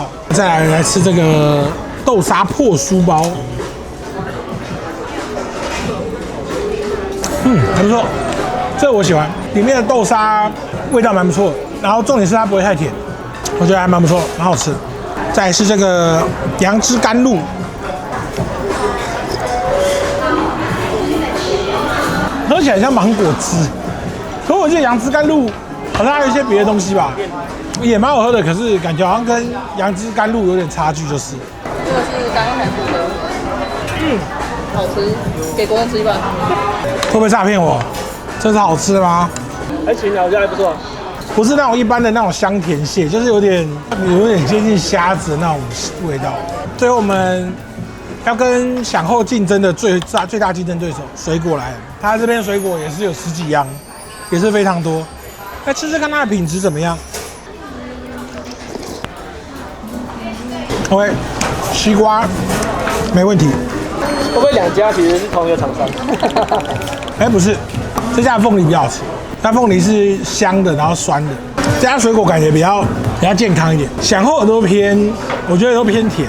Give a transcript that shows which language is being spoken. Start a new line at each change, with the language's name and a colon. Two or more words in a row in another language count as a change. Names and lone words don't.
Chinese: 再來吃這個豆沙破酥包，還不錯，這個我喜歡，裡面的豆沙味道蠻不錯，然後重點是它不會太甜，我覺得還蠻不錯，蠻好吃。再來是這個楊枝甘露，喝起來像芒果汁，可我記得楊枝甘露好像還有一些別的東西吧，也蠻好喝的，可是感覺好像跟楊枝甘露有點差距，就是。這個是剛剛才說的，好吃，給國人吃一半。會不會詐騙我？這是好吃的嗎？還行啊，我覺得還不錯。不是那種一般的那種香甜蟹，就是有點接近蝦子的那種味道。最後我們要跟饗後競爭的最大競爭對手水果來了，它這邊水果也是有10幾樣，也是非常多。來吃吃看它的品質怎麼樣。OK，西瓜沒問題。會不會2家其實是同一個廠商？哎，不是，這家鳳梨比較好吃。它鳳梨是香的，然後酸的。這家水果感覺比較健康一點。饗後都偏，我覺得都偏甜。